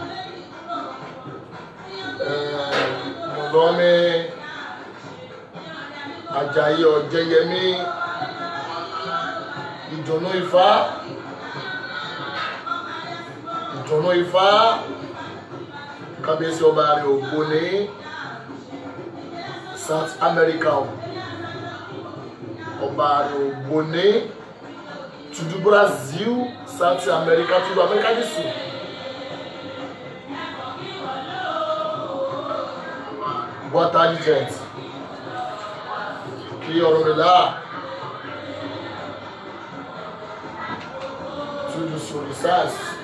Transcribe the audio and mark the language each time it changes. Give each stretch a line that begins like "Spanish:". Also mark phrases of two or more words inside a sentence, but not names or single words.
Portuguese: Meu nome é Ajayi Ọ̀jẹ́yẹmí Ìdùnnú Ifá. Ìdùnnú Ifá.
Yoruba: Kábíyèsí ọba rẹ̀ Ògbóni South America. Ọba rẹ̀ Ògbóni
Portuguese: tudo Brasil,
Yoruba: South America,
Portuguese: tudo América do Sul. Boa tarde, gente. Que oromela. Tudo sorrisas.